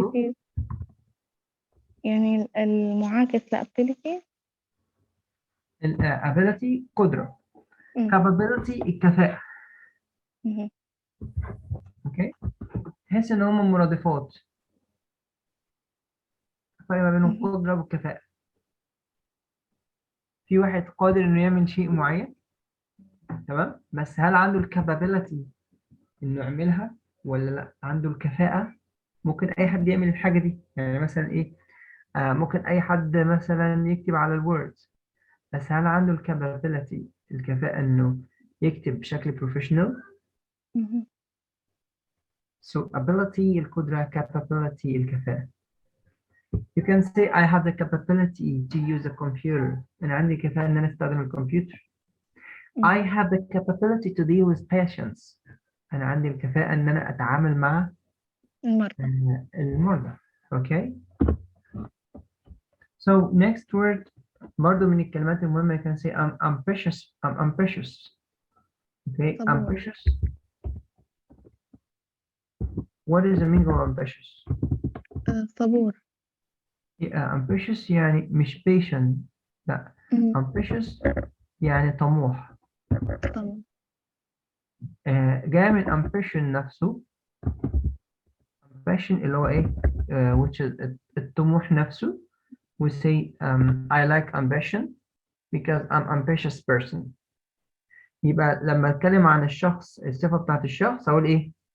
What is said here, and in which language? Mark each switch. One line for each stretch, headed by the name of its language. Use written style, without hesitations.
Arabic: ability يعني المعاكس لability. ability قدرة. capability الكفاءة. اوكي. تحس ان هم مرادفات. فرق ما بينهم القدرة والكفاءة. في واحد قادر انه يعمل شيء معين، تمام، بس هل عنده الكابابيلتي انه يعملها ولا لا؟ عنده الكفاءة. ممكن اي حد يعمل الحاجة دي. يعني مثلا ايه ممكن اي حد مثلا يكتب على الوورد، بس هل عنده الكابابيلتي الكفاءة انه يكتب بشكل بروفيشنال؟ So ability القدرة، capability الكفاءة.
English: You can say I have the capability to use a computer.
Arabic: أنا عندي كفاءة إن أنا أستخدم الكمبيوتر.
English: I have the capability to deal with patients.
Arabic: أنا عندي الكفاءة إن أنا أتعامل مع المرضى.
English: Okay. So next word
Arabic: برضو من الكلمات المهمة
English: you can say I'm ambitious. I'm ambitious. Okay. Ambitious. What is the meaning of ambitious?
Arabic: صبور. ambitious يعني مش patient. لا. ambitious يعني طموح. جاي من ambition نفسه. ambition اللي هو ايه
English: which is
Arabic: الطموح نفسه.
English: we say I like ambition because I'm ambitious person.
Arabic: يبقى لما اتكلم عن الشخص الصفة بتاعت الشخص اقول ايه؟